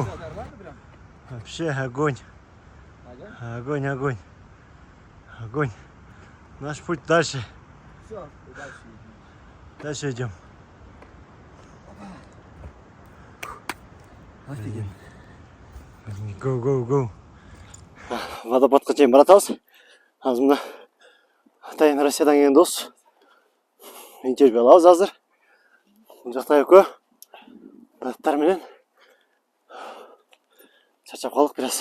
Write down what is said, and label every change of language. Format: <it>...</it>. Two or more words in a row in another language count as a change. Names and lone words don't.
<ru>Вообще огонь. Огонь, огонь. Огонь. Наш путь дальше. Дальше идем. Офигенно.</ru> <en>Go, go, go.</en> <ky>Водопадқа чейин баратабыз. Азыр мына атайын Россиядан келген дос. Интервью алабыз азыр. Бул жакта экөө баттар менен чарчап калдык бираз.</ky>